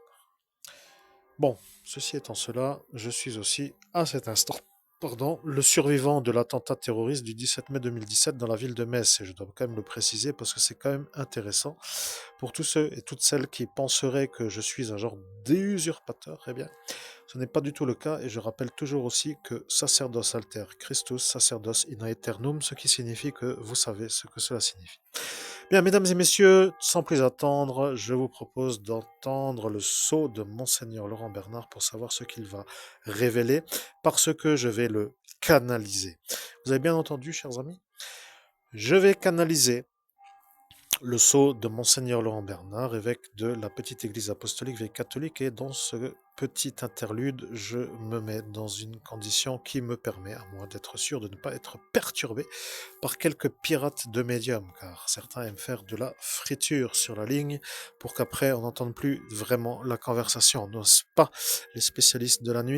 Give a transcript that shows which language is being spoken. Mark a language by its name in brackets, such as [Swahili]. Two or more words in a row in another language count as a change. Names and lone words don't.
[French] Bon, ceci étant cela, je suis aussi, à cet instant, le survivant de l'attentat terroriste du 17 mai 2017 dans la ville de Metz. Et je dois quand même le préciser parce que c'est quand même intéressant pour tous ceux et toutes celles qui penseraient que je suis un genre d'usurpateur. Eh bien, ce n'est pas du tout le cas et je rappelle toujours aussi que [Latin] sacerdos alter Christus, sacerdos in aeternum, [French] ce qui signifie que vous savez ce que cela signifie. Bien, mesdames et messieurs, sans plus attendre, je vous propose d'entendre le sceau de Monseigneur Laurent Bernard pour savoir ce qu'il va révéler, parce que je vais le canaliser. Vous avez bien entendu, chers amis? Je vais canaliser le sceau de Monseigneur Laurent Bernard, évêque de la petite église apostolique veille catholique, et dans ce petit interlude, je me mets dans une condition qui me permet à moi d'être sûr de ne pas être perturbé par quelques pirates de médium, car certains aiment faire de la friture sur la ligne pour qu'après on n'entende plus vraiment la conversation, n'est-ce pas, les spécialistes de la nuit?